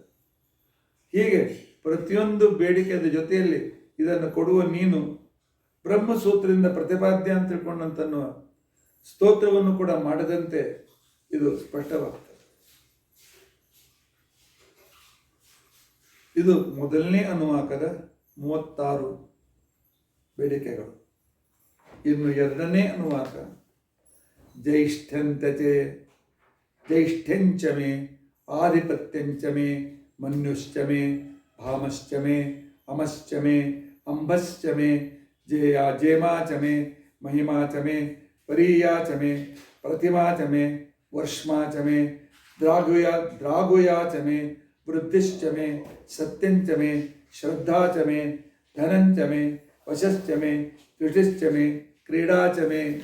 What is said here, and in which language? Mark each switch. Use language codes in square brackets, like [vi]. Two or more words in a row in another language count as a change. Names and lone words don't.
[kn] ಹೀಗೆ ಪ್ರತಿಯೊಂದು ಬೇಡಿಕೆಯ ಜೊತೆಯಲ್ಲಿ ಇದನ್ನು ಕೊಡುವ ನೀನು ಬ್ರಹ್ಮಸೂತ್ರದಿಂದ ಪ್ರತಿಪಾದ್ಯ ಅಂತ ತಿಳ್ಕೊಂಡಂತನ್ನುವ ಸ್ತೋತ್ರವನ್ನು ಕೂಡ ಮಾಡದಂತೆ ಇದು ಸ್ಪಷ್ಟವಾಗ್ತದೆ. ಇದು ಮೊದಲನೇ ಅನುವಾಕದ 36 ಬೇಡಿಕೆಗಳು. ಇನ್ನು ಎರಡನೇ ಅನುವಾಕ [sa] ಜ್ಯೈಷ್ಠ್ಯಂಚಮೆ ಆಧಿಪತ್ಯಂಚಮೆ ಮನ್ಯುಶ್ಚಮೆ ಭಾಮಶ್ಚಮೆ ಅಮಶ್ಚಮೆ ಅಂಬಶ್ಚಮೆ ಜೇಮಾಚಮೆ ಮಹಿಮಾಚಮೆ ಪರೀಯಾಚಮೆ ಪ್ರತಿಮಾಚಮೆ ವರ್ಷಮಾಚಮೆ ದ್ರಾಗುಯಾಚಮೆ ವೃದ್ಧಿಶ್ಚಮೆ ಸತ್ಯಂಚಮೆ ಶ್ರದ್ಧಾಚಮೆ ಧನಂಚಮೆ ವಶಶ್ಚಮೆ ತುಷ್ಟಿಶ್ಚಮೆ ಕ್ರೀಡಾಚಮೆ